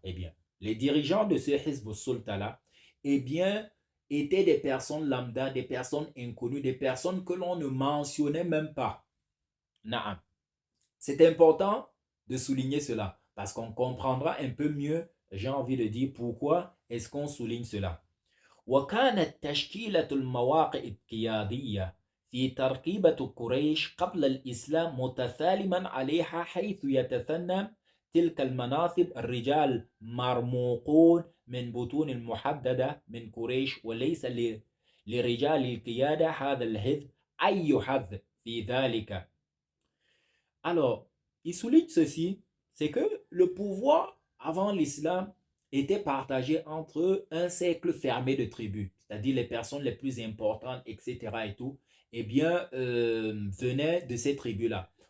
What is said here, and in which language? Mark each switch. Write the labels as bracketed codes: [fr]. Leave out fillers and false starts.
[fr] Eh bien, les dirigeants de ce Hizb sulta-là, eh bien, étaient des personnes lambda, des personnes inconnues, des personnes que l'on ne mentionnait même pas. Naam. C'est important de souligner cela parce qu'on comprendra un peu mieux, j'ai envie de dire, pourquoi est-ce qu'on souligne cela. [ar] وكانت تشكيلة المواقع القيادية في تركيبة قريش قبل الإسلام متثالما عليها حيث يتثنى تلك المناصب الرجال مرموقون من بطون المحددة من قريش وليس لرجال القيادة هذا الحزب أي حظ في ذلك. [fr] Alors, il souligne ceci, c'est que le pouvoir avant l'islam était partagé entre un cercle fermé de tribus, c'est-à-dire les personnes les plus importantes, etc. et tout, eh bien, venaient de ces tribus-là.